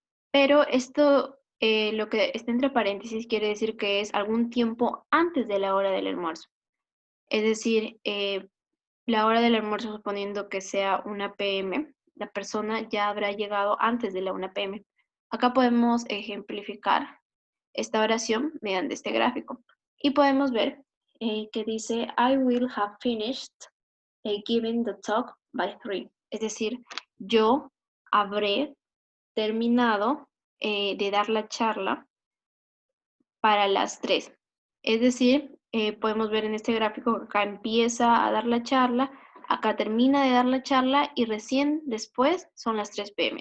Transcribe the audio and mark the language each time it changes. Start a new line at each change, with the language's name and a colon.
Spanish: Pero esto, lo que está entre paréntesis, quiere decir que es algún tiempo antes de la hora del almuerzo. Es decir, la hora del almuerzo, suponiendo que sea 1 p.m., la persona ya habrá llegado antes de la 1 p.m. Acá podemos ejemplificar esta oración mediante este gráfico. Y podemos ver que dice,
English: I will have finished giving the talk by 3.
Spanish: Es decir, yo habré terminado de dar la charla para las 3. Es decir, podemos ver en este gráfico que acá empieza a dar la charla, acá termina de dar la charla y recién después son las 3 p.m.